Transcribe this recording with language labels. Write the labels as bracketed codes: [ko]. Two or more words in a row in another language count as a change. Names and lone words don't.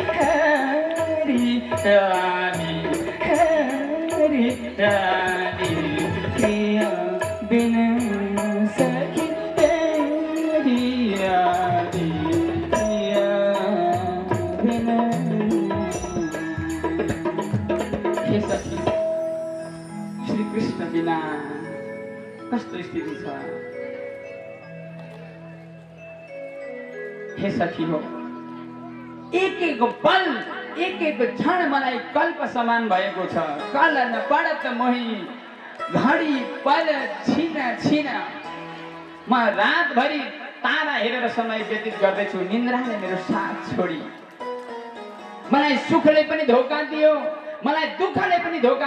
[hi] हरियाली हरियाली पिया बिना सखी हरियाली पिया बिना हे सखी [ne] श्री कृष्ण बिना कस्तो स्थिति छ हे सखी हो एक पल एक क्षण मलाई कल्प समान भएको छ [hi] कल न पड़त मोही घडी पल छिन छिन [ne] म रातभरि तारा हेरेर समय व्यतीत गर्दैछु निन्द्राले मेरो साथ छोडी मलाई सुखले पनि धोका दियो मलाई दुःखले पनि धोका